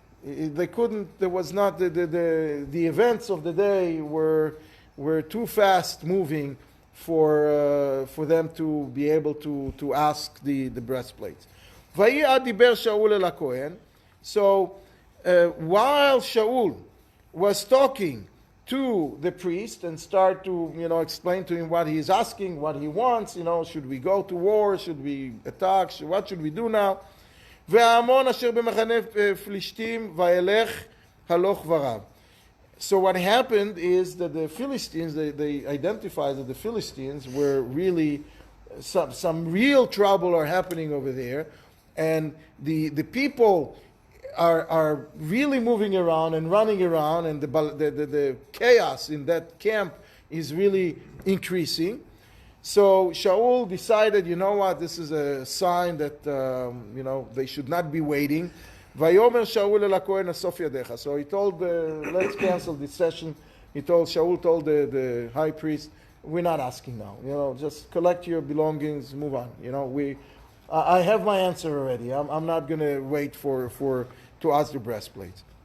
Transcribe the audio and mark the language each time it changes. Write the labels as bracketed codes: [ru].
[en] They couldn't. There was not the events of the day were were too fast moving for them to be able to ask the breastplates. [he] ויהי עד דיבר שאול אל הכהן. [en] So while Shaul was talking to the priest and start to, explain to him what he is asking, what he wants, should we go to war, should we attack, what should we do now? [he] וההמון אשר במחנה פלישתים וילך הלוך ורב. [en] So what happened is that the Philistines, they identified that the Philistines were really, some real trouble are happening over there, and the people are really moving around and running around, and the chaos in that camp is really increasing. So Shaul decided, you know what, this is a sign that, they should not be waiting. [he] ויאמר שאול אל הכהן אסוף ידיך. [en] So he told, let's cancel this session. Shaul told the high priest, we're not asking now. Just collect your belongings, move on. I have my answer already. I'm not going to wait to ask the breastplates.